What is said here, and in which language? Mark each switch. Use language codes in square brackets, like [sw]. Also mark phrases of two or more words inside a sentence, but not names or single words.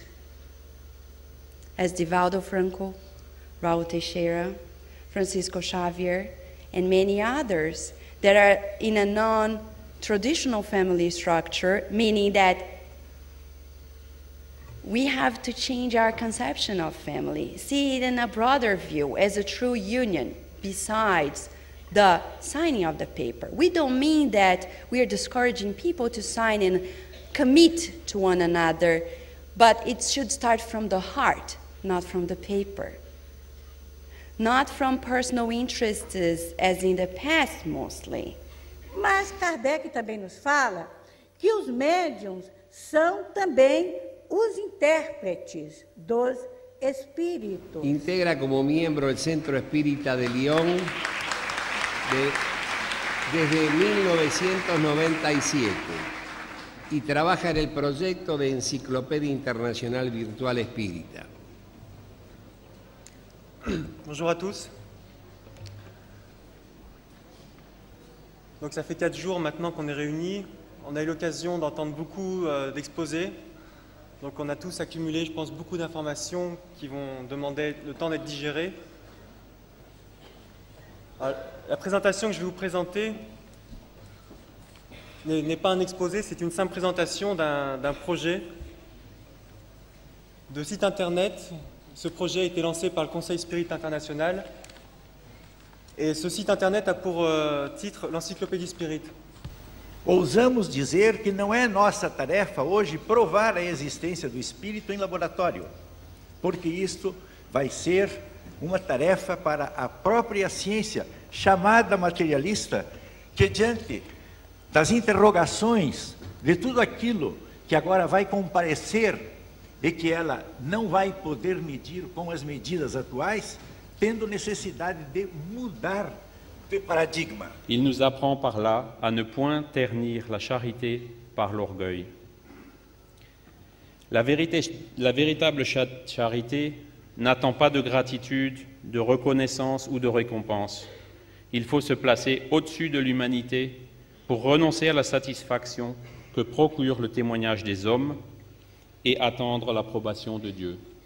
[en] As Divaldo Franco, Raul Teixeira, Francisco Xavier, and many others that are in a non-traditional family structure, meaning that we have to change our conception of family, see it in a broader view as a true union besides the signing of the paper. We don't mean that we are discouraging people to sign and commit to one another, but it should start from the heart, not from the paper. Not from personal interests, as in the past mostly. [pt] Mas Kardec também nos fala que os médiuns são também os intérpretes dos espíritos. [es] Integra como miembro el Centro Espírita de Lyon desde 1997 y trabaja en el proyecto de Enciclopedia Internacional Virtual Espírita. [fr] Bonjour à tous. Donc ça fait 4 jours maintenant qu'on est réunis. On a eu l'occasion d'entendre beaucoup d'exposés. Donc on a tous accumulé, je pense, beaucoup d'informations qui vont demander le temps d'être digérées. Alors, la présentation que je vais vous présenter n'est pas un exposé, c'est une simple présentation d'un projet de site internet. Ce projet a été lancé par le Conseil Spirit International et ce site internet a pour titre l'Encyclopédie Spirit. [pt] Ousamos dizer que não é nossa tarefa hoje provar a existência do espírito em laboratório, porque isto vai ser uma tarefa para a própria ciência, chamada materialista, que diante das interrogações de tudo aquilo que agora vai comparecer e que ela não vai poder medir com as medidas atuais, tendo necessidade de mudar de paradigma. [fr] Il nous apprend par là à ne point ternir la charité par l'orgueil. La véritable charité n'attend pas de gratitude, de reconnaissance ou de récompense. Il faut se placer au-dessus de l'humanité pour renoncer à la satisfaction que procure le témoignage des hommes et attendre l'approbation de Dieu.